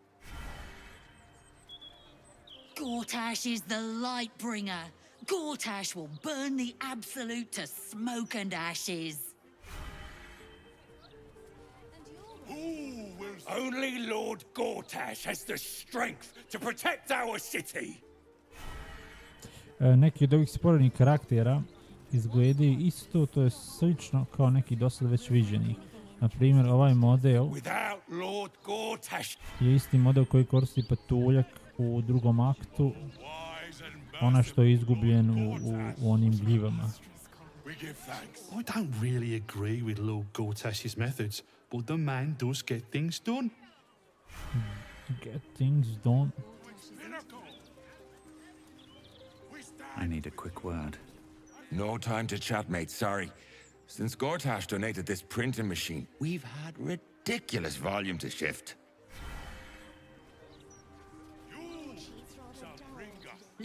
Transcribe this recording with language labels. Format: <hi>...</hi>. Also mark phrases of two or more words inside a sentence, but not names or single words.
<en>Gortash is the Lightbringer. Gortash will burn the Absolute to smoke and ashes. Only Lord Gortash has the strength to protect our city.</en> <hr>Neki od ovih sporednih karaktera izgledaju isto, to je slično kao neki dosad već viđeni. Na primjer, ovaj model je isti model koji koristi patuljak u drugom aktu, ona što je izgubljen u onim gljivama.</hr> <en>I don't really agree with Lord Gortash's methods, but the man does get things done. Get things done. I need a quick word. No time to chat, mate, sorry. Since Gortash donated this printing machine, we've had ridiculous volume to shift.</en>